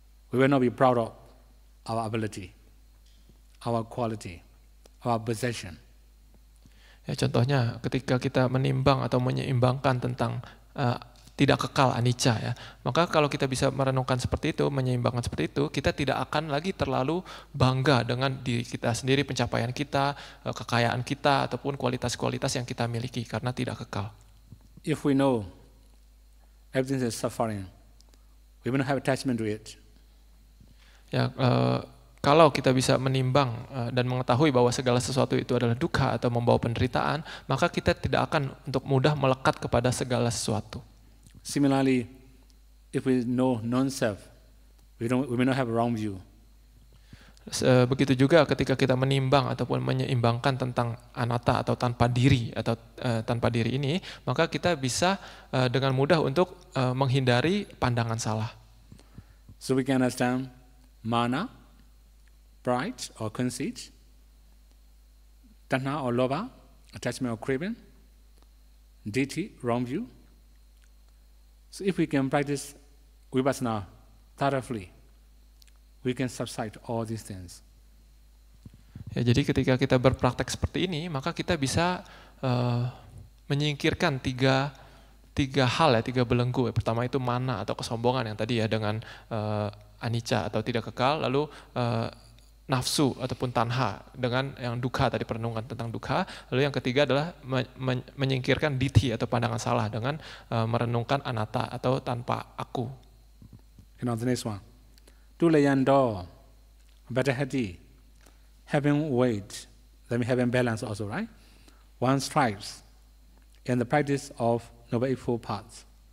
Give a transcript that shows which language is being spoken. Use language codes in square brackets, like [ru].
[en] we will not be proud of our ability, our quality, our possession. [id] Ya, contohnya ketika kita menimbang atau menyeimbangkan tentang tidak kekal anicca ya, maka kalau kita bisa merenungkan seperti itu, menyeimbangkan seperti itu, kita tidak akan lagi terlalu bangga dengan diri kita sendiri, pencapaian kita, kekayaan kita, ataupun kualitas-kualitas yang kita miliki karena tidak kekal. [en] If we know everything is suffering, we will not have attachment to it. [id] Ya, kalau kita bisa menimbang dan mengetahui bahwa segala sesuatu itu adalah dukkha atau membawa penderitaan, maka kita tidak akan untuk mudah melekat kepada segala sesuatu. [en] Similarly, if we know non-self, we may not have a wrong view. [id] Begitu juga ketika kita menimbang ataupun menyeimbangkan tentang anatta atau tanpa diri ini, maka kita bisa dengan mudah untuk menghindari pandangan salah. [en] So we can understand mana, pride or conceit, tanha or lobha, attachment or craving, ditthi, wrong view. So if we can practice vipassana thoroughly, we can subside all these things. [id] Ya, jadi ketika kita berpraktek seperti ini, maka kita bisa menyingkirkan tiga hal ya, tiga belenggu. Pertama itu mana atau kesombongan yang tadi ya dengan anicca atau tidak kekal, lalu nafsu ataupun tanha dengan yang dukkha tadi, perenungan tentang dukkha, lalu yang ketiga adalah menyingkirkan ditthi atau pandangan salah dengan merenungkan anatta atau tanpa aku. [en] The next one, tulayando, better hati, having weight, that means having balance also, right? One strives in the practice of Noble Eightfold Paths.